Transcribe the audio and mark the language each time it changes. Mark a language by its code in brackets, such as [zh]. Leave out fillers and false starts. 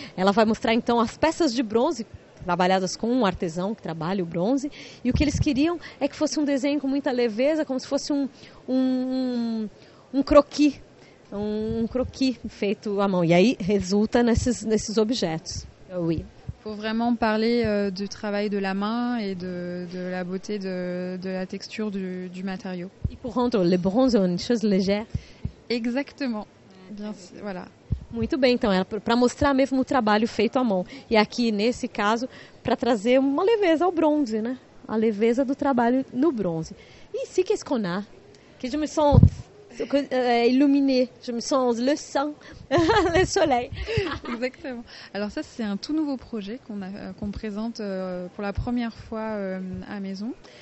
[pt] Ela vai mostrar então as peças de bronze trabalhadas com um artesão que trabalha o bronze, e o que eles queriam é que fosse um desenho com muita leveza, como se fosse um croquis, um croquis feito à mão. E aí resulta nesses objetos. [fr] Oui. Faut vraiment parler du travail de la main et de la beauté de la texture du matériau. E pour rendre le bronze une chose légère. Exactement. Bien, voilà. [pt] Muito bem, então, era para mostrar mesmo o trabalho feito à mão. E aqui, nesse caso, para trazer uma leveza ao bronze, né? A leveza do trabalho no bronze. [fr] E ici, qu'est-ce qu'on a? Que je me sens illuminée, je me sens le sang, le soleil. Exactement. Alors ça, c'est un tout nouveau projet qu'on présente pour la première fois à Maison.